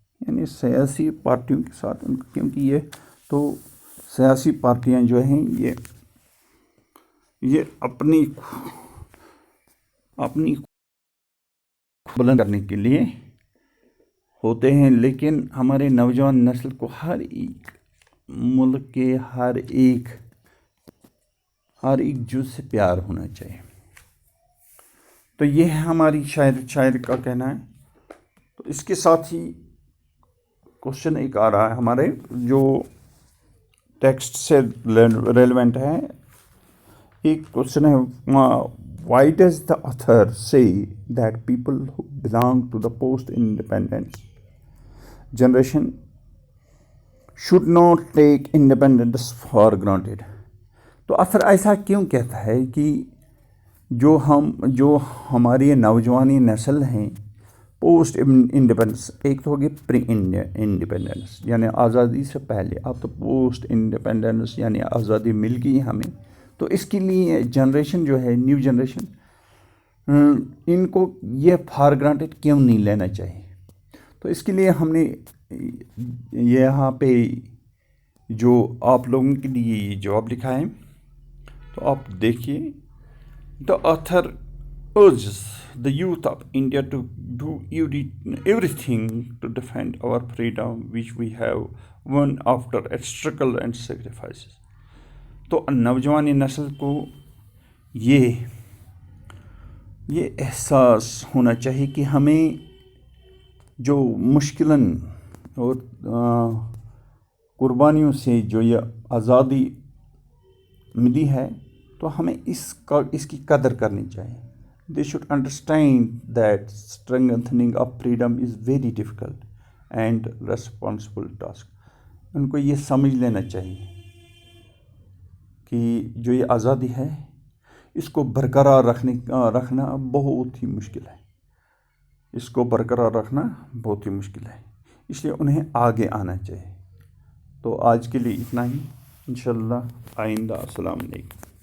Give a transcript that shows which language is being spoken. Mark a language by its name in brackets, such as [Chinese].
[Urdu] یعنی سیاسی پارٹیوں کے ساتھ کیونکہ یہ تو سیاسی پارٹیاں جو ہیں یہ اپنی بلند کرنے کے لیے ہوتے ہیں، لیکن ہمارے نوجوان نسل کو ہر ایک ملک کے ہر ایک جز سے پیار ہونا چاہیے. تو یہ ہے ہماری شاعر کا کہنا ہے. تو اس کے ساتھ ہی کوشچن ایک آ رہا ہے ہمارے جو ٹیکسٹ سے ریلیونٹ ہے. ایک کوشچن ہے، [English] Why does the author say that people who belong to the post independence generation should not take independence for granted. [Urdu] تو آتھر ایسا کیوں کہتا ہے کہ جو ہماری نوجوانی نسل ہیں پوسٹ انڈیپینڈنس، ایک تو ہوگی پری انڈیپینڈنس یعنی آزادی سے پہلے، اب تو پوسٹ انڈیپینڈنس یعنی آزادی مل گئی ہمیں. تو اس کے لیے جنریشن جو ہے، نیو جنریشن، ان کو یہ فار گرانٹیڈ کیوں نہیں لینا چاہیے. تو اس کے لیے ہم نے یہاں پہ جو آپ لوگوں کے لیے جواب لکھا ہے تو آپ دیکھیے. [English] The author urges the youth of India to do everything to defend our freedom which we have won after a struggle and sacrifices. [Urdu] تو نوجوان نسل کو یہ احساس ہونا چاہیے کہ ہمیں جو مشکلاً اور قربانیوں سے جو یہ آزادی ملی ہے تو ہمیں اس کی قدر کرنی چاہیے. [English] They should understand that strengthening of freedom is very difficult and responsible task. [Urdu] ان کو یہ سمجھ لینا چاہیے کہ جو یہ آزادی ہے اس کو برقرار رکھنا بہت ہی مشکل ہے. اس کو برقرار رکھنا بہت ہی مشکل ہے، اس لیے انہیں آگے آنا چاہیے. تو آج کے لیے اتنا ہی، انشاءاللہ آئندہ. السلام علیکم.